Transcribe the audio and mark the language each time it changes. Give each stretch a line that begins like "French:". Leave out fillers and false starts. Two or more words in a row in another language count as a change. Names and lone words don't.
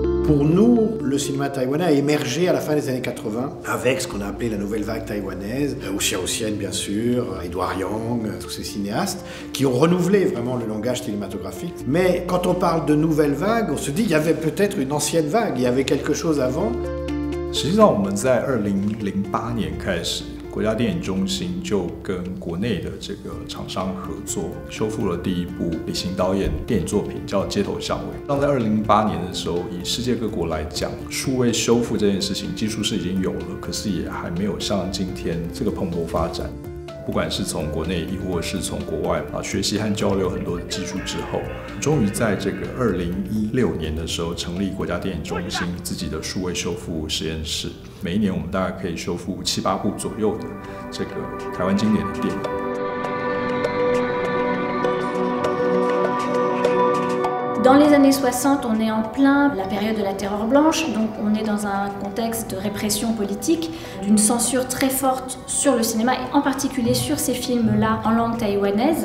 French: Pour nous, le cinéma taïwanais a émergé à la fin des années 80 avec ce qu'on a appelé la nouvelle vague taïwanaise, Wu Xiaoxian bien sûr, Edward Yang, tous ces cinéastes qui ont renouvelé vraiment le langage cinématographique. Mais quand on parle de nouvelle vague, on se dit qu'il y avait peut-être une ancienne vague, il y avait quelque chose avant.
Chinese: 实际上，我们在2008年开始，国家电影中心就跟国内的这个厂商合作，修复了第一部李行导演电影作品，叫《街头巷尾》。当在2008年的时候，以世界各国来讲，数位修复这件事情，技术是已经有了，可是也还没有像今天这个蓬勃发展。不管是从国内亦或是从国外学习和交流很多的技术之后，终于在这个2016年的时候成立国家电影中心自己的数位修复实验室。每一年我们大概可以修复7、8部左右的这个台湾经典的电影。
French: Dans les années 60, on est en plein la période de la terreur blanche, donc on est dans un contexte de répression politique, d'une censure très forte sur le cinéma et en particulier sur ces films-là en langue taïwanaise.